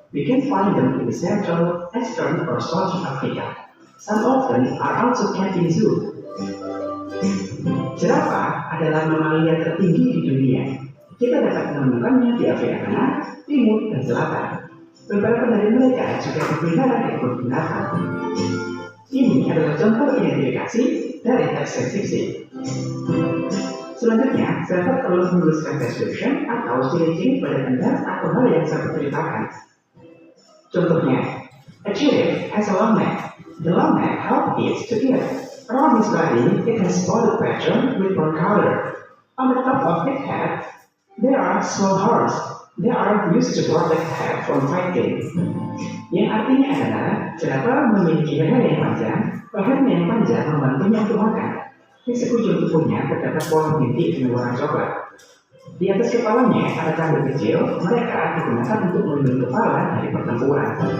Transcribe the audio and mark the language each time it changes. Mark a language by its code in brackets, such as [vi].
[en] We can find them in the Central, Eastern, or Southern Africa. Some of them are also kept in zoo. [id] Jerapah adalah mamalia tertinggi di dunia. Kita dapat menemukannya di Afrika Tengah, Timur, dan Selatan. Beberapa dari mereka juga dipelihara di kebun binatang. Ini adalah contoh identifikasi dari teks deskripsi. Selanjutnya, sahabat perlu menuliskan description atau ciri-ciri pada benda atau hal yang sahabat ceritakan. Contohnya, [en] a giraffe has a long neck. The long neck helps it to eat. Around its body, it has spotted pattern with brown color. On the top of its head, there are small horns. They are used to protect the head from fighting. [id] Yang artinya adalah jerapah memiliki leher yang panjang, lehernya yang panjang membantunya untuk makan. Di sekujur tubuhnya terdapat pola bintik dengan warna coklat. Di atas kepalanya ada cambuk kecil, mereka digunakan untuk melindungi kepala dari pertempuran.